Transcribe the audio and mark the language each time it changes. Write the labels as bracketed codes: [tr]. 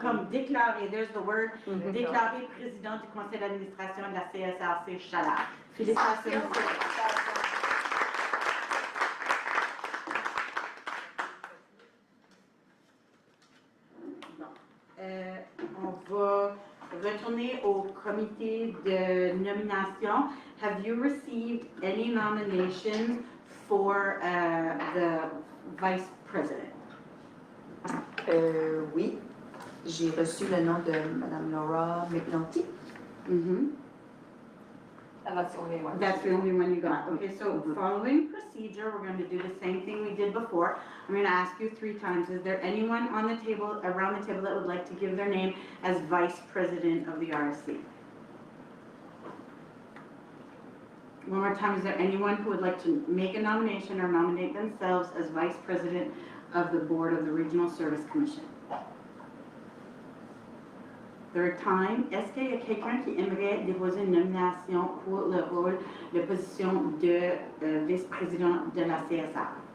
[fr] comme déclaré, [en] there's the word, [fr] déclaré président du conseil d'administration de la CSRC Chalard. Félicitations. Bon. On va retourner au comité de nomination. [en] Have you received any nominations for the vice president? [fr] Oui. J'ai reçu le nom de Mme Laura McNulty. Mm-hmm. [en] And that's the only one. That's the only one you got. Okay, so following procedure, we're going to do the same thing we did before. I'm going to ask you 3 times. Is there anyone on the table, around the table, that would like to give their name as vice president of the RSC? One more time, is there anyone who would like to make a nomination or nominate themselves as vice president of the board of the Regional Service Commission? Third time, [fr] est-ce qu'il y a quelqu'un qui aimerait déposer une nomination pour le rôle, la position de vice-président de la CSR?